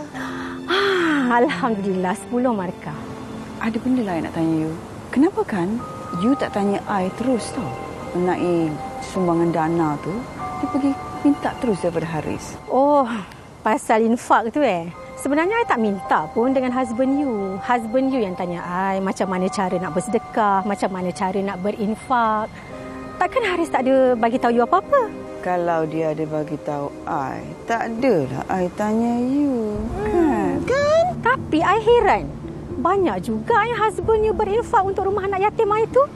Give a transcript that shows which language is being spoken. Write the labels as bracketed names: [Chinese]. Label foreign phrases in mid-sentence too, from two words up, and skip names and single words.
[Malay] Alhamdulillah 10 markah. Ada benda lain nak tanya you. Kenapa kan you tak tanya I terus tau mengenai sumbangan dana tu? Dia pergi minta terus daripada Haris. Oh, pasal infak tu Sebenarnya I tak minta pun dengan [English] husband you. Husband you [Malay] yang tanya I macam mana cara nak bersedekah, macam mana cara nak berinfak. Takkan Haris tak ada bagi tahu you apa-apa? Kalau dia ada bagi tahu I, tak adalah I tanya you. Kan? Tapi I heran. Banyak juga yang [English] husband you [Malay] berinfak untuk rumah anak yatim I tu.